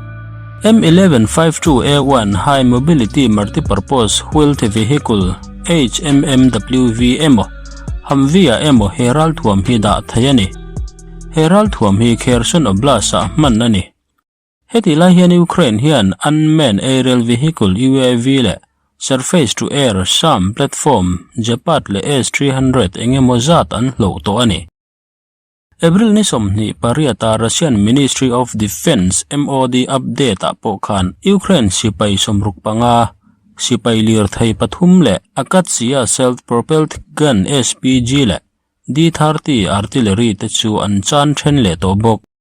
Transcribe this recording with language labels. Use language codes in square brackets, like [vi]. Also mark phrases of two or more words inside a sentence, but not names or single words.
[lus] M1152A1 high mobility multipurpose wheeled vehicle HMMWV emo Humvee emo heral thuam hi da thayani heral thuam hi Kherson Oblast man nani heti la hian Ukraine hian [en] unmanned aerial vehicle UAV [lus] le [en] surface to air SAM platform [lus] Japat le S300 engemo zat an hlo to ani April ni somni pariata Russian Ministry of Defense MOD update po khan Ukraine sipai somruk panga sipai lir thai pathum le akatsia [en] self-propelled gun SPG [lus] le D30 artillery te chu an chan then le to bok